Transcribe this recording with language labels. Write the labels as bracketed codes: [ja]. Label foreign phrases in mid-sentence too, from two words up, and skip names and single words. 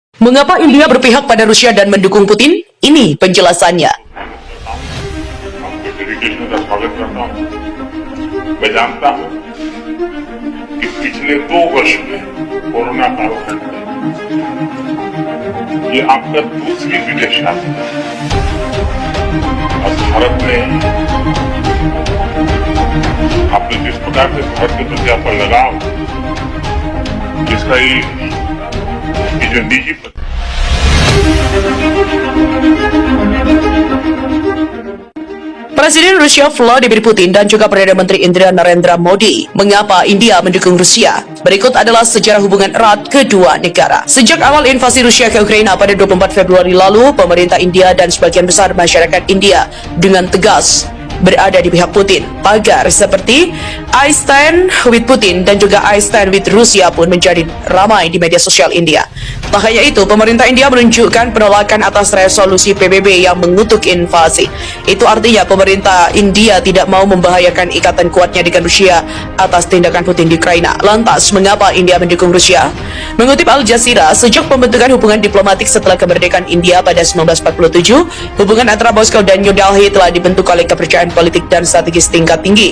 [id] Mengapa India berpihak pada Rusia dan mendukung Putin? Ini penjelasannya. [hi] आपके डेडिकेशन का स्वागत करता हूं। मैं जानता हूं कि पिछले 2 वर्ष में कोरोना कालखंड में ये आपका दूसरी विदेश यात्रा है और भारत में आपने जिस प्रकार से भारत के प्रति आपका लगाव, जिसका ये जो निजी [id] Presiden Rusia Vladimir Putin dan juga Perdana Menteri Indra Narendra Modi. Mengapa India mendukung Rusia? Berikut adalah sejarah hubungan erat kedua negara. Sejak awal invasi Rusia ke Ukraina pada 24 Februari lalu, pemerintah India dan sebagian besar masyarakat India dengan tegas berada di pihak Putin. Pagar seperti [en] I stand with Putin [id] dan juga [en] I stand with Rusia [id] pun menjadi ramai di media sosial India. Tak hanya itu, pemerintah India menunjukkan penolakan atas resolusi PBB yang mengutuk invasi. Itu artinya pemerintah India tidak mau membahayakan ikatan kuatnya dengan Rusia atas tindakan Putin di Ukraina. Lantas, mengapa India mendukung Rusia? Mengutip Al Jazeera, sejak pembentukan hubungan diplomatik setelah kemerdekaan India pada 1947, hubungan antara Moskow dan New Delhi telah dibentuk oleh kepercayaan politik dan strategis tingkat tinggi.